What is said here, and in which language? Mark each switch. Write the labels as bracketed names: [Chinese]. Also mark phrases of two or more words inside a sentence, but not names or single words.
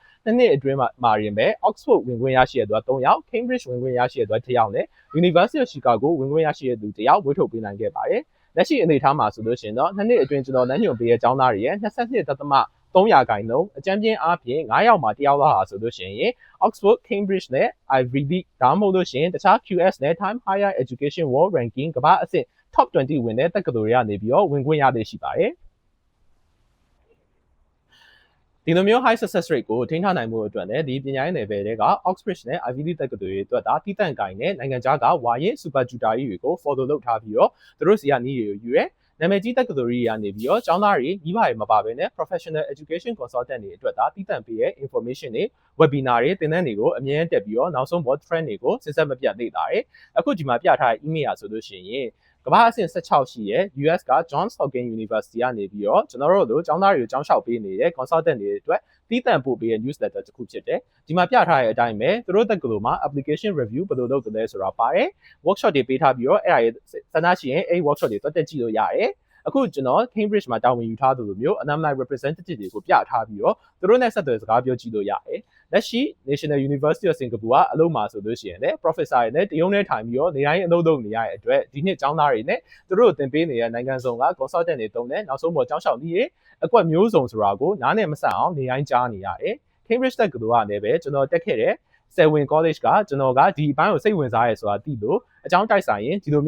[Burmese] နှစ်အတွင်းမှာရင်ပဲ Oxford ဝင်ခွင့်ရရှိတဲ့သူက3ယောက် Cambridge ဝင်ခွင့်ရရှိတဲ့သူက1ယောက်နဲ့ University of Chicago ဝင်ခွင့်ရရှိတဲ့သူ1ယောက်ဝေထုတ်ပေးနိုင်ခဲ့ပါတယ်လက်ရှိအနေအထားမှာဆိုလို့ရှိရင်တော့နှစ်အတွင်းကျွန်တော်လက်ညှို့ပေးတဲ့ကျောင်းသားတွေရဲ့22.3%အကြမ်းပြင်းအားဖြင့်9ယောက်မှာ1ယောက်လောက်ဟာဆိုလို့ရှိရင် Oxford, Cambridge နဲ့ Ivy League ဒါမှမဟုတ်လို့ရှိရင်တခြား QS နဲ့ Time Higher Education World Ranking ကမ္ဘာအဆင့် Top 20ဝင်တဲ့တက္ကသိုလ်တွေကနေပြီးတော့ဝင်ခွင့်ရသေးရှိပါတယ် ဒီလိုမျိုး [English] high success rate [Burmese] ကိုထိန်းထားနိုင်မှုအတွက်လည်းဒီပညာရေးနယ်ပယ်တွေက Oxford နဲ့ Ivy League တက္ကသိုလ်တွေအတွက်ဒါတိတန့်ကိုင်နဲ့နိုင်ငံခြားကဝါရင် [English] super tutor [Burmese] တွေကို follow လုပ်ထားပြီး တော့သူတို့စီကနည်းတွေကိုယူရဲနာမည်ကြီးတက္ကသိုလ်တွေကနေပြီးတော့ကျောင်းသားတွေကြီးပါတွေမပါဘဲနဲ့ [English] professional education consultant [Burmese] တွေအတွက်ဒါတိတန့်ပေးတဲ့ information တွေ webinar တွေသင်တန်းတွေကိုအမြဲတမ်းတက်ပြီးတော့နောက်ဆုံး [English] board trend [Burmese] တွေကိုစဉ်ဆက်မပြတ်လေ့လာတယ်အခုဒီမှာပြထားတဲ့ email ဆိုလို့ရှိရင်ကမ္ဘာအဆင့်16ရှိရဲ့ US က Johns Hopkins University ကနေပြီးတော့ကျွန်တော်တို့လိုကျောင်းသားတွေကိုကျောင်းလျှောက်ပေးနေတဲ့ consultant တွေအတွက်တီးတန့်ပို့ပေးတဲ့ newsletter တစ်ခုဖြစ်တယ်ဒီမှာပြထားတဲ့အတိုင်းပဲသူတို့တက္ကသိုလ်မှာ [English] application review [Burmese] ဘယ်လိုလုပ်သလဲဆိုတာပါတယ် workshop တွေပေးထားပြီးတော့အဲ့ဒါဆန္ဒရှိ ရင်အဲ့ workshop တွေတက်ကြည့်လို့ရတယ်အခုကျွန်တော် Cambridge မှာတာဝန်ယူထားသလိုမျိုး [English] alumni representative [Burmese] တွေကိုပြထားပြီးတော့သူတို့နဲ့ဆက်သွယ်စကားပြောကြည့်လို့ရတယ်လက်ရှိ National University of Singapore ကအလုပ်မှာဆိုလို့ရှိရင်လည်း professor တွေနဲ့တရုံနဲ့ထိုင်ပြီးတော့နေတိုင်းအလုပ်လုပ်နေရတဲ့အတွက်ဒီနှစ်ကျောင်းသားတွေနဲ့သူတို့သင်ပေးနေတဲ့နိုင်ငံစုံက consultant တွေတုံးနဲ့နောက်ဆုံးပေါ်ကျောင်းလျှောက်နည်းအကွက်မျိုးစုံဆိုတာကိုနားနဲ့မဆက်အောင်နေတိုင်းကြားနေရတယ် Cambridge တက္ကသိုလ်ကလည်းပဲကျွန်တော်တက်ခဲ့တဲ့Selwyn College ကကျွန်တော်ကဒီအပိုင်းကိုစိတ်ဝင်စားရဲဆိုတာသိလို့အကြောင်းတိုက်ဆိုင်ရင်ဒီလို